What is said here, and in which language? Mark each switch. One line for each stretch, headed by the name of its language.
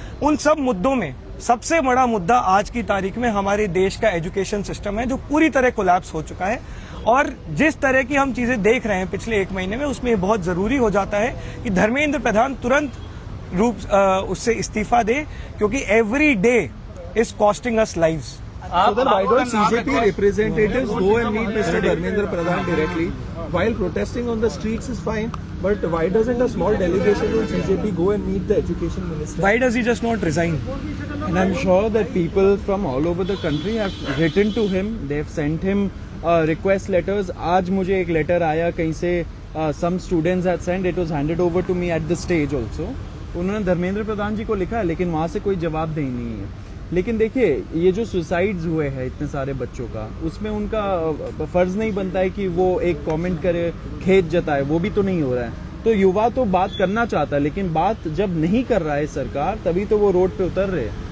Hindi: उन सब मुद्दों में सबसे बड़ा मुद्दा आज की तारीख में हमारे देश का एजुकेशन सिस्टम है, जो पूरी तरह कोलैप्स हो चुका है। और जिस तरह की हम चीजें देख रहे हैं पिछले 1 महीने में, उसमें बहुत जरूरी हो जाता है कि धर्मेंद्र प्रधान तुरंत रूप उससे इस्तीफा दे, क्योंकि
English: Every day is costing us lives. So then why don't CJP representatives go and meet Mr. Dharmendra Pradhan directly? While protesting on the streets is fine, but why doesn't a small delegation from CJP go and meet the education minister? Why does he just not resign? And I'm sure that people from all over the country have written to him. They've sent him request letters.
Hindi: आज मुझे एक letter आया कहीं से,
English: some students had sent. It was handed over to me at the stage also.
Hindi: उन्होंने धर्मेंद्र प्रधान जी को लिखा है, लेकिन वहाँ से कोई जवाब नहीं है। लेकिन देखिए, ये जो सुसाइड्स हुए हैं इतने सारे बच्चों का, उसमें उनका फर्ज नहीं बनता है कि वो एक कमेंट करे, खेद जताए, वो भी तो नहीं हो रहा है। तो युवा तो बात करना चाहता है, लेकिन बात जब नहीं कर रहा है सरकार, तभी तो वो रोड पे उतर रहे हैं।